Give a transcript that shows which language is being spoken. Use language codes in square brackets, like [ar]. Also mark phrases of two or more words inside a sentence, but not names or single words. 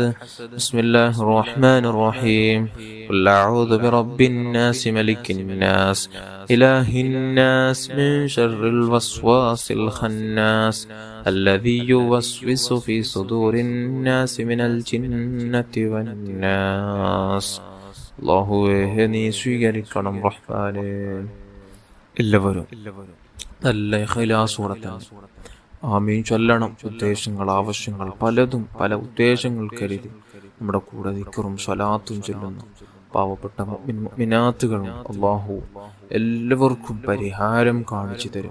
[ar] بسم الله الرحمن الرحيم. قل أعوذ برب الناس ملك الناس إله الناس من شر الوسواس الخناس الذي يوسوس في صدور الناس من الجنة والناس. [ml] അല്ലാഹുവേ നീ സ്വീകരിക്കണം റഹ്മാനേ. എല്ലാവരും നല്ല ഇഖ്ലാസോടെ ആമീൻ ചൊല്ലണം. ഉദ്ദേശങ്ങൾ ആവശ്യങ്ങൾ പലതും പല ഉദ്ദേശങ്ങൾ കരുതി നമ്മുടെ കൂടെ ദിക്റും സ്വലാത്തും ചൊല്ലുന്നു പാവപ്പെട്ട മുഅ്മിനാത്തുകളും അല്ലാഹു എല്ലാവർക്കും പരിഹാരം കാണിച്ചു തരും.